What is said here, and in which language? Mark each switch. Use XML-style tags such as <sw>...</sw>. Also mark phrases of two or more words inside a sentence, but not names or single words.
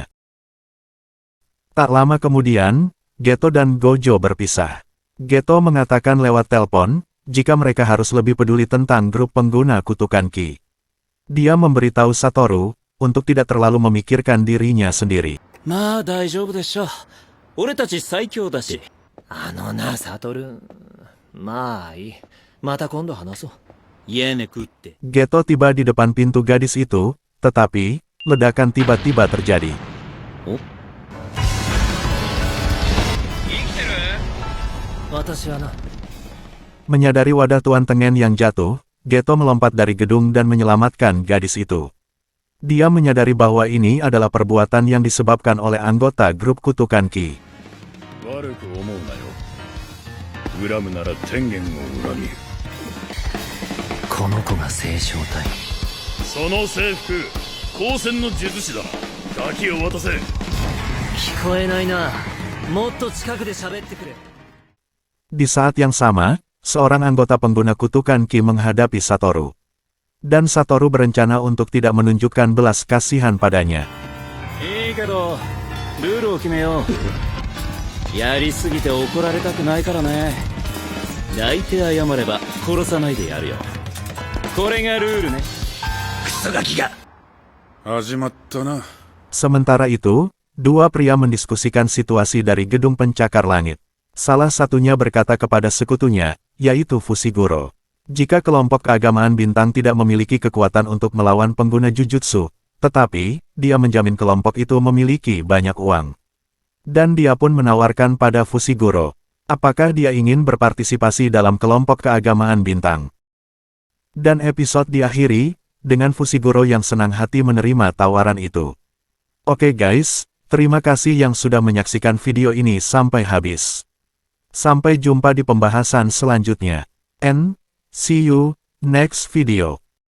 <id>Tak lama kemudian, Geto dan Gojo berpisah. Geto mengatakan lewat telepon, jika mereka harus lebih peduli tentang grup pengguna kutukan Ki. Dia memberitahu Satoru, untuk tidak terlalu memikirkan dirinya sendiri.</id> <ja>まあ大丈夫でしょう。俺たち最強だし。あのな、サトル。まあいい。また今度話そう。家ね食って。</ja> <id>Geto tiba di depan pintu gadis itu, tetapi, ledakan tiba-tiba terjadi.</id> <ja>Oh? 私はな。</ja> <id>Menyadari wadah Tuan Tengen yang jatuh, Geto melompat dari gedung dan menyelamatkan gadis itu. Dia menyadari bahwa ini adalah perbuatan yang disebabkan oleh anggota grup kutukan Ki.</id> <ja>悪く思うなよ。恨むなら天元を恨み。この子が星漿体。その制服、光線の術師だ。ガキを渡せ。聞こえないな。もっと近くで喋ってくれ。</ja> <id>Di saat yang sama, seorang anggota pengguna kutukan Ki menghadapi Satoru. Dan Satoru berencana untuk tidak menunjukkan belas kasihan padanya.</id> <ja>いいけどルールを決めよう。やりすぎて怒られたくないからね。泣いて謝れば殺さないでやるよ。これがルールね。クソガキが始まったな。</ja> <id>Sementara itu, dua pria mendiskusikan situasi dari gedung pencakar langit. Salah satunya berkata kepada sekutunya, yaitu Fushiguro. Jika kelompok keagamaan bintang tidak memiliki kekuatan untuk melawan pengguna Jujutsu, tetapi, dia menjamin kelompok itu memiliki banyak uang. Dan dia pun menawarkan pada Fushiguro, apakah dia ingin berpartisipasi dalam kelompok keagamaan bintang. Dan episode diakhiri, dengan Fushiguro yang senang hati menerima tawaran itu. Oke guys, terima kasih yang sudah menyaksikan video ini sampai habis. Sampai jumpa di pembahasan selanjutnya.</id> <en>And see you next video.</en>